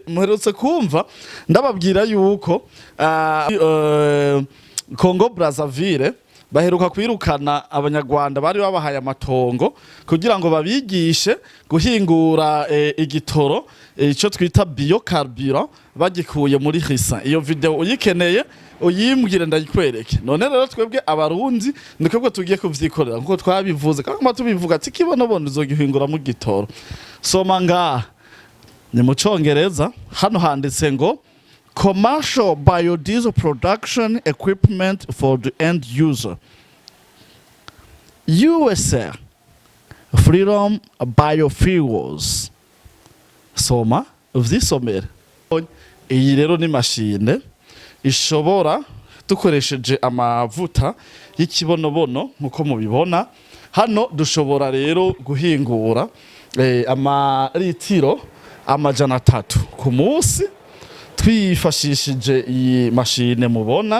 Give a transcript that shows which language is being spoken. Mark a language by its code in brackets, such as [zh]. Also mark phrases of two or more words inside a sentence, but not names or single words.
[rn] Muherutse kumva ndababwira yuko Congo Brazzaville baheruka kwirukana abanyarwanda bari babahaye amatongo kugira ngo babigishe guhingura igitoro ico twita biocarburant bagikuye muri Risa. Iyo video uyikeneye uyimbwire ndayikwereke. None rero twebwe abarundi nikobwo tugiye kuvyikorera nkuko twabivuze kandi tubivuga ati Kibonobono uzogihingura mu gitoro. Soma ngaha ni mu Congereza, hano handitse ngo [en] commercial biodiesel production equipment for the end user. [rn] USA Freedom Biofuels. Soma uvyisomere. Iyi rero ni mashine ishobora dukoresheje amavuta y'Ikibonobono nkuko mubibona hano. Dushobora rero guhingura amaritiro 300 ku munsi twifashishije iyi mashine mubona.